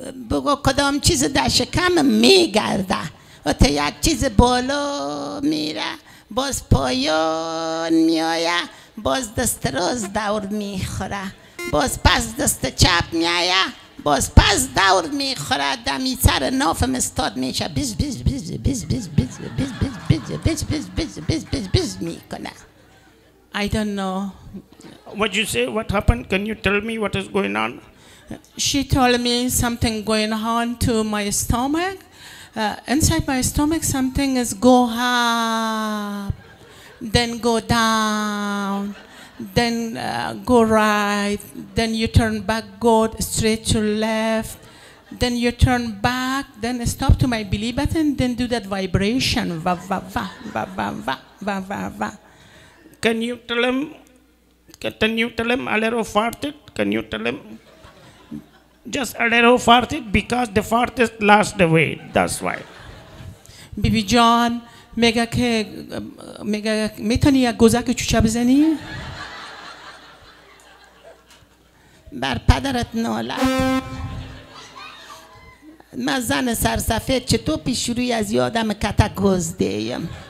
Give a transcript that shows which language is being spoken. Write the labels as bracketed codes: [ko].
[fa] بگو کدام چیز در شکم میگرده ات یک چیز بالا میره باز پایان میایه باز دست راست دور میخوره باز پس دست چپ میایه باز پس دور میخوره دمی سر نافم استاد میشه بیز بیز بیز بیز بیز بیز بیز بیز بیز بیز بیز بیز بیز بیز میکنه. [en] I don't know. What you say? What happened? Can you tell me what is going on? She told me something going on to my stomach. Inside my stomach something is go up, then go down, then go right, then you turn back, go straight to left, then you turn back, then stop to my belly button, then do that vibration, va va va va va va va va va. Can you tell him a little farted? Can you tell him? Just a little farted because the fartest last away. That's why. [fa] بیبی جان میگه که میتونی یک گوزک چوچه بزنی؟ بر پدرت نالد. من زن سرسفید چطور پیش روی از یادم کتک گزدهیم.